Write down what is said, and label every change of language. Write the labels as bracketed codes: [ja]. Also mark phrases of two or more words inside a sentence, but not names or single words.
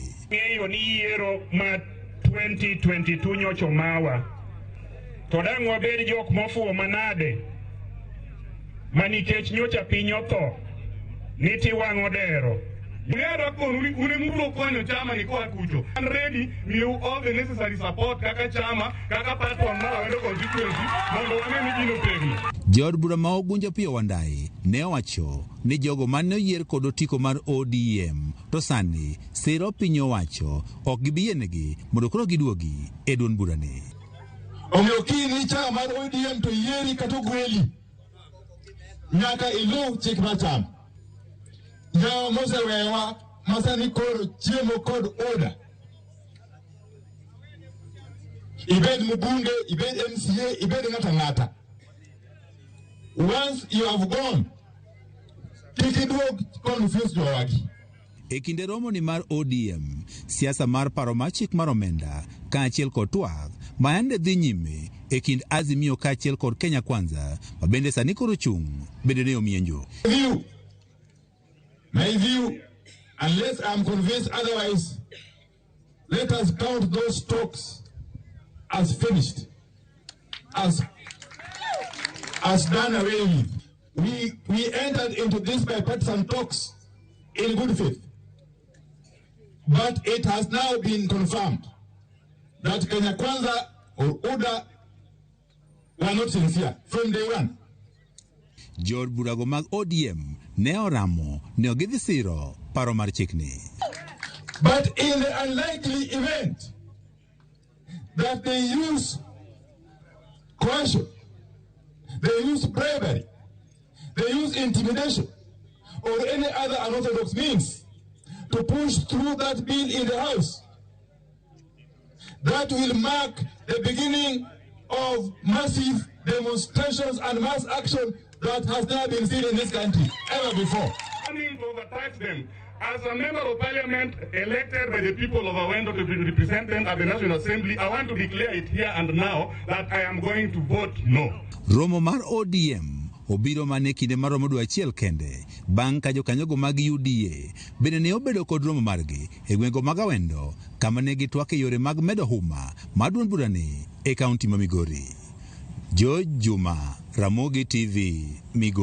[luo] Ng'eyo ni yiero ma 2022 nyocho mawa to dang' wabed jok mofuwo manade ma nikech nyocha piny otho ni tiwang'o dero. [en] I'm ready, you all the necessary support [luo] kaka chama, kaka platform na wendo constituency, mondo wane ni pegi. Jod bura ma ogunja pio wandae ne owacho ni jogo mane oyier kod otiko mar ODM to sani siro piny owacho ok gibiyenegi mondo koro giduogi e duond burani. Omiyo kini chama mar ODM to yieri kata gweli nyaka ilu chik macham. Jawa mosewewa masani koro chiemo kod oda. Ibed mbunge, ibed MCA, ibed ngata. [en] Once you have gone, [luo] tikiduog confuse jowagi. E kinde romo ni mar ODM, siasa mar paro machik mar omenda kaachiel kod twak maende dhi nyime e kind Azimio kaachiel kod Kenya Kwanza mabende sani koro chung bende ne omienjo. [en] My view, unless I'm convinced otherwise, let us count those talks as finished, as done away with. We entered into this bipartisan talks in good faith, but it has now been confirmed that Kenya Kwanza or UDA were not sincere from day one. [luo] Jod burago mag ODM ne oramo ne ogidhi siro paro mar chikni. [en] But in the unlikely event that they use coercion, they use bribery, they use intimidation, or any other unorthodox means to push through that bill in the House, that will mark the beginning of massive demonstrations and mass action that has never been seen in this country ever before. Coming to overtax them. As a member of parliament elected by the people of Awendo to represent them at the National Assembly, I want to declare it here and now that I am going to vote no. [luo] Romo mar ODM obiro mane kinde mar romo dwe achiel kende bang' ka jokanyogo mag UDA bende ne obedo kod romo margi e gwenge mag Awendo kama ne gitwak e yore mag medo huma mar duond burani e kaunti ma Migori. Juma, Ramogi TV, Migori.